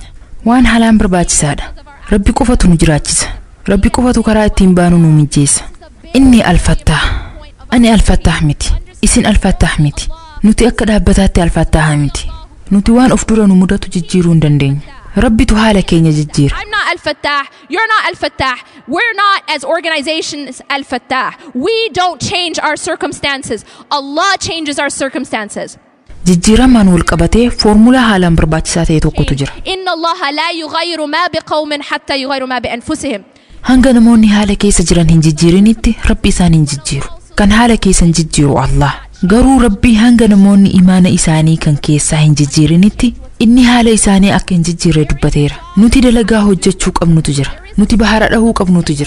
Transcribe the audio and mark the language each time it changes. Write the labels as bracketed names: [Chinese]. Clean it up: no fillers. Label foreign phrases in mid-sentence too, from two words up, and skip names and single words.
[Oromo] Waan halaan barbaachisaadha. Rabbi qofatu nu jiraachisa. Rabbi qofatu karaa ittiin baanu nu mijeessa. Inni alfattaah. Ani alfattaah miti. Isin alfattaah miti. Nuti akka dhaabbataatti alfattaah miti. Nuti waan of dura nu mudatu jijjiiruu hin dandeenyu. Rabbitu haala keenya jijjiira. [English] I'm not Al-Fattah. You're not Al-Fattah. We're not as organizations Al-Fattah. We don't change our circumstances. Allah changes our circumstances. [Oromo] Jijjiiramaan wal qabatee foormulaa haalaan barbaachisaa ta'e tokkotu jira. [Arabic] إن الله لا يغير ما بقوم حتى يغيروا ما بأنفسهم. [Oromo] Hanga namoonni haala keessa jiran hin jijjiirinitti Rabbi isaan hin jijjiiru. Kan haala keessa hin jijjiiru Allah. Garuu Rabbi hanga namoonni imaana isaanii kan keessaa hin jijjiirinitti inni haala isaanii akka hin jijjiirre dubbateera. Nuti dalagaa hojjechuu qabnutu jira. Nuti bahara dhahuu qabnutu jira.